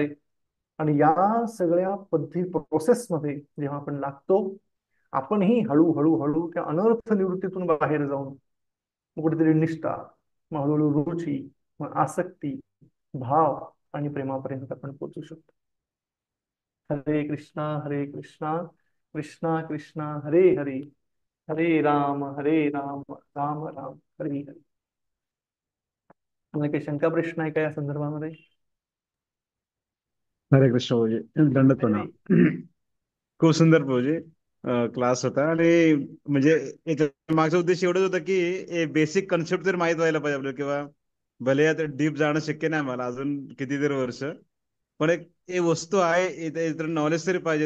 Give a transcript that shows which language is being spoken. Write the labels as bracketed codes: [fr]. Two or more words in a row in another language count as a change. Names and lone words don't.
[mr] आणि या सगळ्या प्रोसेसमध्ये जेव्हा आपण लागतो, आपणही हळूहळू हळू त्या अनर्थ निवृत्तीतून बाहेर जाऊन मग कुठेतरी निष्ठा, मग हळूहळू रुची, मग आसक्ती, भाव आणि प्रेमापर्यंत आपण पोहोचू शकतो. हरे कृष्णा हरे कृष्णा, कृष्णा कृष्णा हरे हरे, हरे राम राम राम हरे हरे. तुम्हाला काही शंका प्रश्न आहे का या संदर्भामध्ये? हरे कृष्ण भाऊजी, दंडवत हरे. प्रणाम. खूप सुंदर भाऊजी क्लास होता. आणि म्हणजे याच्या मागचा उद्देश एवढंच होता की [en] basic concept [mr] तर माहित व्हायला पाहिजे आपल्याला, किंवा भले आता डीप जाणं शक्य नाही मला अजून कितीतरी वर्ष, पण एक हे वस्तू आहे तर नॉलेज तरी पाहिजे.